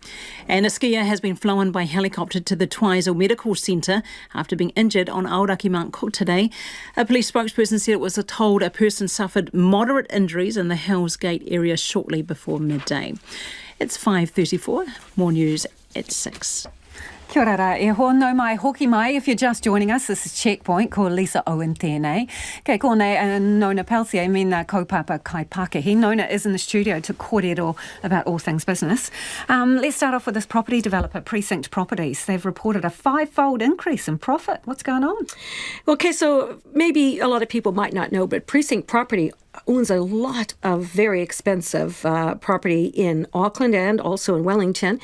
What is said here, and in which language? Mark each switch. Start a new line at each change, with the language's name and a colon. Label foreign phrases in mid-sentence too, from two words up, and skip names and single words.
English: And a skier has been flown by helicopter to the Twizel Medical Centre after being injured on Aoraki Mount Cook today. A police spokesperson said it was told a person suffered moderate injuries in the Hells Gate area shortly before midday. It's 5:34. More news at 6.
Māori: Kia ora rā, e ho no mai hoki mai.
English: If you're just joining us, this is Checkpoint,
Māori: ko Lisa Owen tēnei. Kei kōnei Nona Pelsier, mena kaupapa kai Pākehī.
English: Nona is in the studio to kōrero about all things business. Let's start off with this property developer, Precinct Properties. They've reported a 5-fold increase in profit. What's going on? Okay, so maybe a lot of people might not know, but Precinct Property owns a lot of very expensive property in Auckland and also in Wellington.